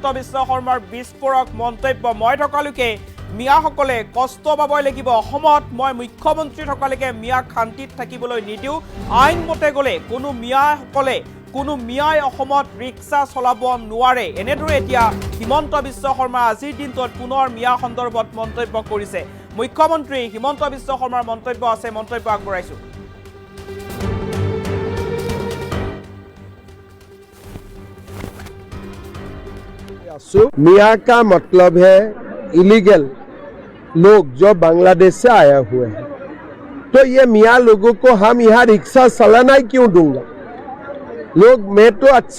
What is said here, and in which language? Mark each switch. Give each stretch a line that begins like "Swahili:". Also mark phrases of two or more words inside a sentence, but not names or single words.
Assamese: বিশ্ব শৰ্মাৰ বিস্ফোৰক মন্তব্য মই থকালৈকে মিয়াসকলে কষ্ট পাবই লাগিব অসমত মই মুখ্যমন্ত্ৰী থকালৈকে মিয়া শান্তিত থাকিবলৈ নিদিও আইনমতে গলে কোনো মিয়াই অসমত ৰিক্সা চলাব নোৱাৰে এনেদৰে এতিয়া হিমন্ত বিশ্ব শৰ্মা আজিৰ দিনটোত পুনৰ মিয়া সন্দৰ্ভত মন্তব্য কৰিছে মুখ্যমন্ত্ৰী হিমন্ত বিশ্ব শৰ্মাৰ মন্তব্য আছে মন্তব্য আগবঢ়াইছো
Hindi: मियाँ का मतलब है इलीगल लोग जो बांग्लादेश से आए हुए हैं तो ये मियाँ लोगों को हम यहाँ रिक्शा चलाना ही क्यों दूंगा लोग मैं तो अच्छा